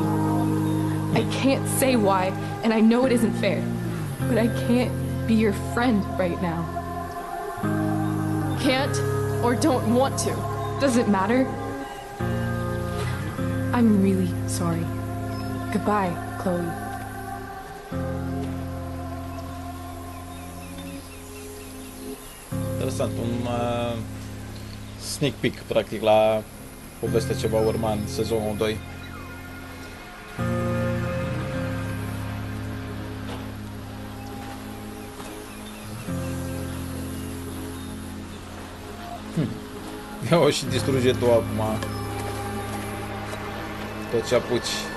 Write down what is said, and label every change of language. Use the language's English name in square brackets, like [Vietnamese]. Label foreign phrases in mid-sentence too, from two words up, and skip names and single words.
[English] I can't say why, and I know it isn't fair, but I can't be your friend right now. Can't or don't want to. Does it matter? I'm really sorry. Goodbye, Chloe. [Romanian] Interesant, un [English] sneak peek, [Romanian] practic, la povestea ce va urma în sezonul 2. O și distruge tu acum tot ce apuci.